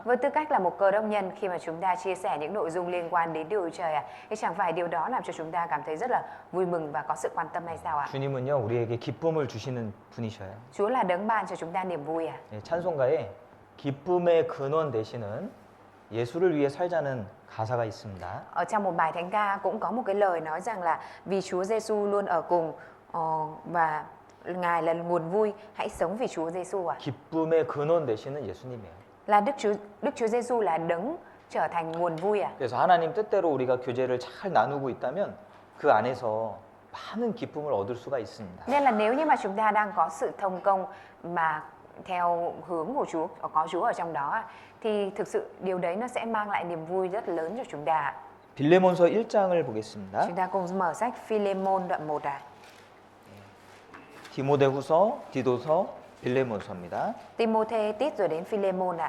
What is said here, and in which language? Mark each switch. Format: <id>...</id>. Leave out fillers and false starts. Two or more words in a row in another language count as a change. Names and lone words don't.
<vi>Với tư cách là một Cơ Đốc nhân, khi mà chúng ta chia sẻ những nội dung liên quan đến Đức Trời thì chẳng phải điều đó làm cho chúng ta cảm thấy rất là vui mừng và có sự quan tâm hay sao</vi> <ko>주님은요 우리에게 기쁨을 주시는 분이셔요.</ko> <vi>Chúa là đấng ban cho chúng ta niềm vui</vi> <ko>예, 찬송가에 기쁨의 근원 되시는 예수를 위해 살자는 가사가 있습니다.</ko> <vi>Ở trong một bài thánh ca cũng có một cái lời nói rằng là vì Chúa Giêsu luôn ở cùng và Ngài là nguồn vui, hãy sống vì Chúa Giêsu</vi> <ko>기쁨의 근원 되시는 예수님이에요.</ko> <vi>Là Đức Chúa Giêsu là đấng trở thành nguồn vui</vi> <ko>그래서 하나님 뜻대로 우리가 교제를 잘 나누고 있다면 그 안에서 많은 기쁨을 얻을 수가 있습니다.</ko> <vi>Nên là nếu như mà chúng ta đang có sự thông công mà theo hướng của Chúa, có Chúa ở trong đó thì thực sự điều đấy nó sẽ mang lại niềm vui rất lớn cho chúng ta.</vi> <ko>빌레몬서 1장을 보겠습니다.</ko> <vi>Chúng ta cùng mở sách Phi-lê-môn đoạn 1</vi> <ko>디모데후서, 디도서, 빌레몬서입니다.</ko> <vi>Timôthê, Tít rồi đến Phi-lê-môn</vi>